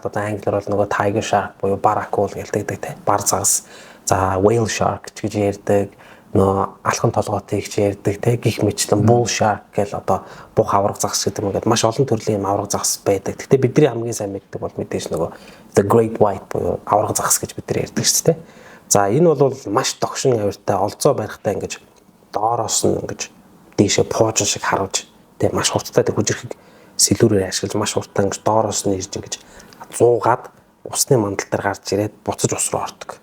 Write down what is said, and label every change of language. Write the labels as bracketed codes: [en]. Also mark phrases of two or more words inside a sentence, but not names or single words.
[mn] Одоо англиар бол нөгөө [en] tiger shark [mn] буюу barracuda гэлдэг те. Бар загас. За [en] whale shark [mn] гэж ярьдаг. Нөө алхан толгойтой гэж ярьдаг те. Гих мэтлэн [en] bull shark [mn] гэл одоо бух авраг загас гэдэг юм. Ингээд маш олон төрлийн авраг загас байдаг. Гэхдээ бидний хамгийн сайн мэддэг бол мэдээж нөгөө [en] the great white [mn] буюу авраг загас гэж бид нар ярьдаг шүү дээ. За энэ бол маш догшин авиртай олзоо барихтай ингэж доороос нь ингэж дээшээ пуужин шиг харуулж те маш хурдтай хүчрхэг сэлүүрээр ашиглаж маш хурдтай ингэж доороос нь ирж ингэж зуугаад усны мандал дээр гарч ирээд буцаж ус руу ордог.